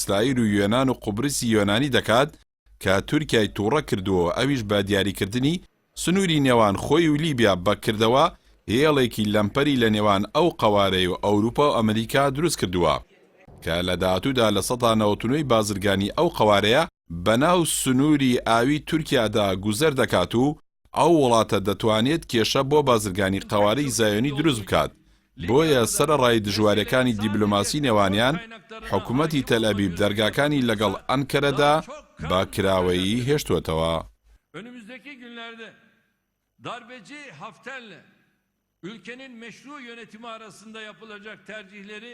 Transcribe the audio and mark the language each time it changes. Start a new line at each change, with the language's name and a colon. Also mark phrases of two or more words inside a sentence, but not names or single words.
Central Kurdish: ئیسرائیل و یۆنان و قوبرسی یۆنانی دەکات کە تورکیای تووڕە کردووە، ئەویش بە دیاریکردنی سنووری نێوان خۆی و لیبیا بەکردەوە هێڵێکی لەمپەری لە نێوان ئەو قەوارەی و ئەوروپا و ئەمریکا دروست کردووە کە لە داهاتوودا لە 90 بازرگانی ئەو قەوارەیە بەناو سنووری ئاوی تورکیادا گوزەر دەکات و ئەو وڵاتە دەتوانێت کێشە بۆ بازرگانی قەوارەی زایۆنی دروست بکات. بۆیە سەرەڕای دژوارەکانی دیبلۆماسی نێوانیان حکوومەتی تەلەبیب دەرگاکانی لەگەڵ ئەنکەرەدا بە کراوەیی هێشتووەتەوە.
Turkish: Önümüzdeki günlerde darbeci Hafter'le ülkenin meşru yönetimi arasında yapılacak tercihleri